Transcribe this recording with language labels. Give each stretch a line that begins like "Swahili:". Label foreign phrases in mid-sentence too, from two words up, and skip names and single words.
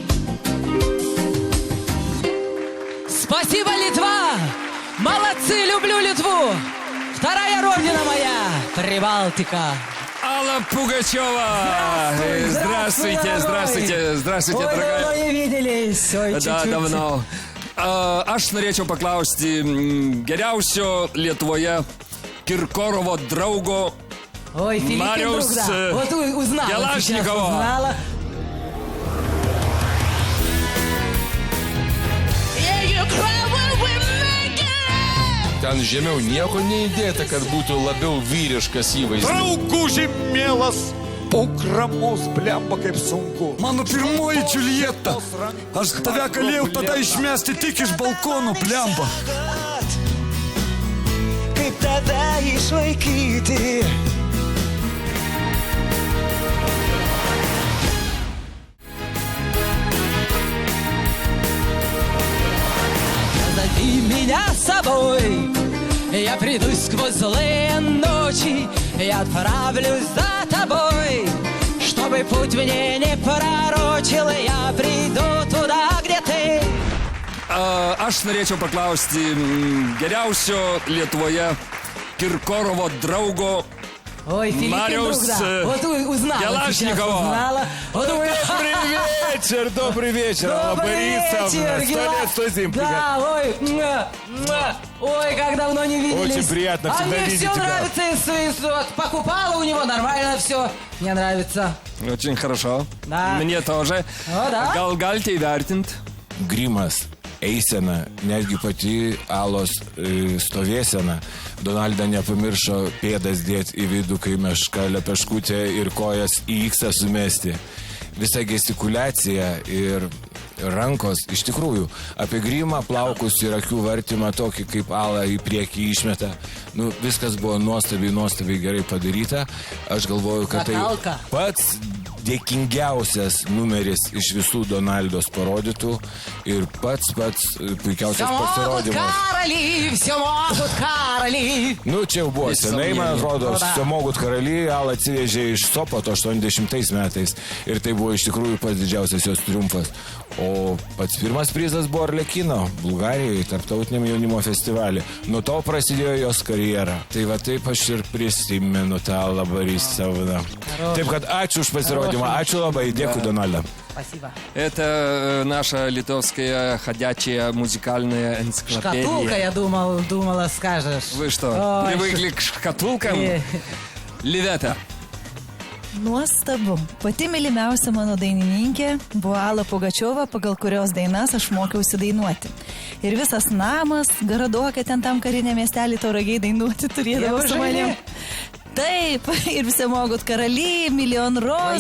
Russian: Спасибо, Литва! Молодцы, люблю Литву! Вторая родина моя, Прибалтика. Алла Пугачева! Здравствуйте, дорогая. Давно не виделись. Ой, Да, давно.
Lithuanian: Aš norėčiau paklausti geriausio Lietuvoje Kirkorovo draugo Mariaus Gelašnikovo. Ten žemiau nieko neįdėta, kad būtų labiau vyriškas įvaizdis. Drauguži mielas, ukramus blemba kaip sunku. Mano pirmoji Džiuljeta. Aš tave galėjau tada išmesti tik iš balkono, blemba. Kaip tave išlaikyti?
Russian: Позови меня с собой. Я приду сквозь злые ночи, я отправлюсь за тобой. Чтобы путь мне не пророчил, я приду туда, где ты.
Lithuanian: Aš norėčiau paklausti geriausio Lietuvoje Kirkorovo draugo Mariaus Gelašnikovo.
Russian: Добрый вечер, Алла Борисовна. 100 лет, 100 зим. Да, ой, как давно не виделись. Очень приятно всегда видеть тебя. А мне все нравится, покупала у него, нормально все. Мне нравится. Очень хорошо. Да. Мне тоже. О, да?
Lithuanian: Gal galite įvertint? Grimas, eisena, netgi pati Alos stovėsena. Donalda nepamiršo pėdas dėti į vidų, kai meška lepeškutė ir kojas į iksą sumesti. Visa gestikulacija ir rankos, iš tikrųjų, apie Grimą, plaukus ir akių vartymą tokį, kaip Ala į priekį išmeta. Nu, viskas buvo nuostabiai gerai padaryta. Aš galvoju, kad tai pats dėkingiausias numeris iš visų Donaldos parodytų ir pats puikiausias pasirodymas.
Russian: Все могут короли.
Lithuanian: Nu, čia jau buvo senai, man atrodo, Все могут karaly, Ala atsivežė iš Sopoto 80 metais ir tai buvo iš tikrųjų pats didžiausias jos triumfas. O pats pirmas prizas buvo Arlekino, Bulgarijoje, tarptautiniam jaunimo festivalį. Nuo to prasidėjo jos karjera. Tai va taip aš ir prisimenu tą Allą Борисовną. Taip kad ačiū už pasirodymą, ačiū labai, dėkui, Donalda.
Russian: Спасибо. Это наша литовская ходячая музыкальная энциклопедия. Шкатулка, я думала, скажешь. Вы что, привыкли к шкатулкам?
Lithuanian: Liveta. Nuostabu. Pati mylimiausia mano dainininkė buvo Alla Pugačiova, pagal kurios dainas aš mokiausi dainuoti. Ir visas namas, Garadokė ten tam karinė miestelį Tauragiai dainuoti turėdavo su manim. Taip, ir Все могут karaly, Milijon roz.